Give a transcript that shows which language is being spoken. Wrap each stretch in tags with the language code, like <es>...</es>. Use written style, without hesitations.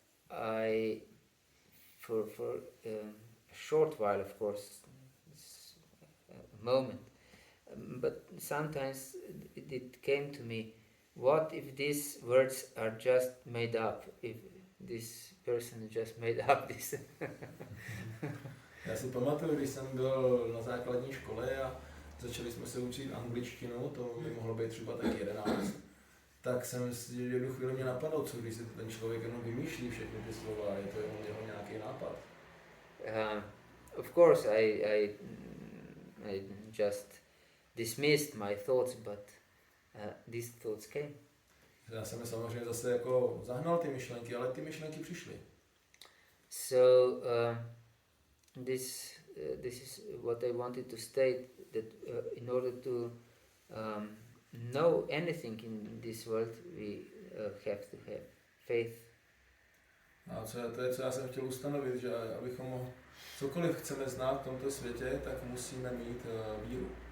<en>I for a short while, of course, a moment, but sometimes it came to me, what if these words are just made up, if this person just made up this.</en> <cs>Já si pamatuju, když jsem byl na základní škole a začali jsme se učit angličtinu, to by mohlo být třeba tak 11, tak jsem si jednu chvíli mě napadlo, co když si ten člověk jenom vymýšlí všechny ty slova, je to jenom jeho nějaký nápad.</cs> <en>Of course, I just dismissed my thoughts, but these thoughts came.</en> <cs>Já jsem samozřejmě zase jako zahnal ty myšlenky, ale ty myšlenky přišly.</cs> <en>So this is what I wanted to state, that in order to know anything in this world, we have to have faith.</en> <cs>A to je, co já jsem chtěl ustanovit, že abychom cokoliv chceme znát v tomto světě, tak musíme mít víru.</cs>